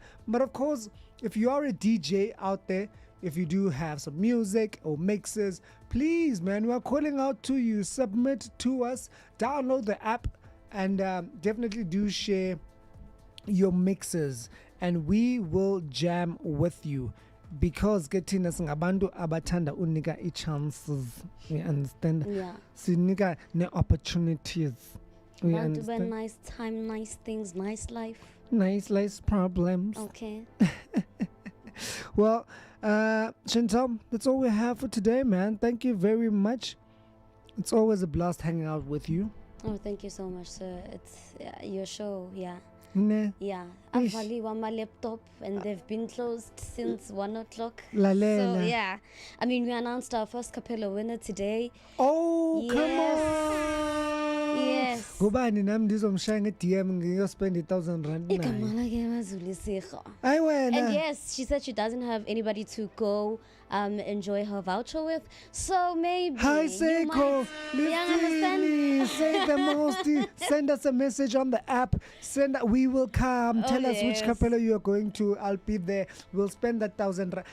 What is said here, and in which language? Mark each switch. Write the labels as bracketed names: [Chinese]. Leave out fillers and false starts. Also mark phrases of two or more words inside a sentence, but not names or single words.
[English] But of course, if you are a DJ out there, if you do have some music or mixes, please, man, we are calling out to you. Submit to us. Download the app and definitely do share your mixes. And we will jam with you, because getting us [Zulu] ngabantu abathanda unika [English] chances. We understand. Yeah. [Zulu] Sinika ne opportunities. [English] We Want to understand. spend nice time, nice things, nice life. Nice problems. Okay. Well, Chantal, that's all we have for today, man. Thank you very much. It's always a blast hanging out with you. Oh, thank you so much, sir. It's your show, yeah. Ne. Yeah, I've on my laptop and they've been closed since 1 o'clock. [Zulu] Lalela. [English] So yeah, I mean we announced our first Capella winner today. Oh, yes. Come on. Yes. [Zulu] Ngubani nami ndizomshaya nge-DM ngiyospend 1,000 rand naye. Igama lakhe maZulisego. Ayi wena. [English] And yes, she said she doesn't have anybody to go enjoy her voucher with. So maybe Hi Seiko, say the most. Send us a message on the app. We will come. Tell us which Capella you are going to. I'll be there. We'll spend that 1,000 rand.